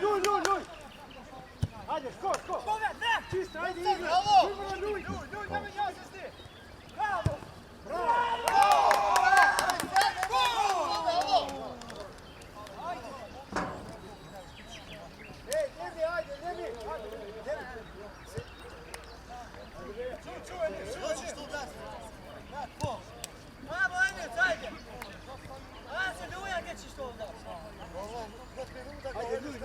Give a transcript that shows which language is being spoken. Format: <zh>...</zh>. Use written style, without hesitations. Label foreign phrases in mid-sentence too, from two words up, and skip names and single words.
<bg>Хайде, скок! Чисто, хайде, игра! Люй! На меня, сестри! Браво! Ей, Леви!</bg> <ru>Хочешь туда?</ru> <de>Bravo, Emil, zeige! Also, du ja geht sich doch da.</de> <bg>Хайде, люй!</bg>